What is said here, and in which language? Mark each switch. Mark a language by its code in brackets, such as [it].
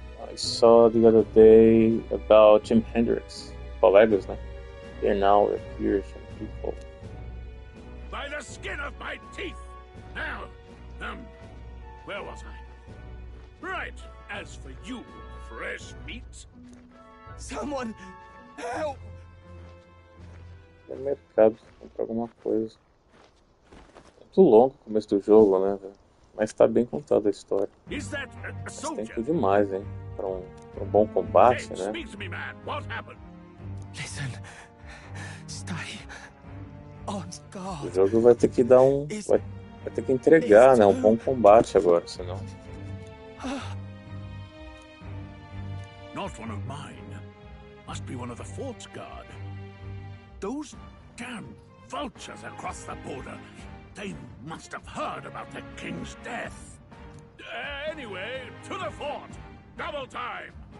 [en] I saw the other day about Jim Hendrix. [pt] Colegas, né? [en] Here now, we're peers and equals. By the skin of my teeth! Now, where was I? Right, as for you, fresh meat. Someone, help! [pt] No mercado, comprar alguma coisa. Muito longo o começo do jogo, né, velho? Mas tá bem contada a história. [en] Is that a soldier? [pt] Tempo demais, hein? Pra um bom combate, né? [en] Speak to me, man. What happened? Listen. Stay on guard. [pt] O jogo vai ter que dar um... Vai ter que entregar, né? Um bom combate agora, senão... [en] Not one of mine. Must be one of the fort's guard. Those damn vultures across the border. They must have heard about the king's death. Anyway, to the fort. Double time.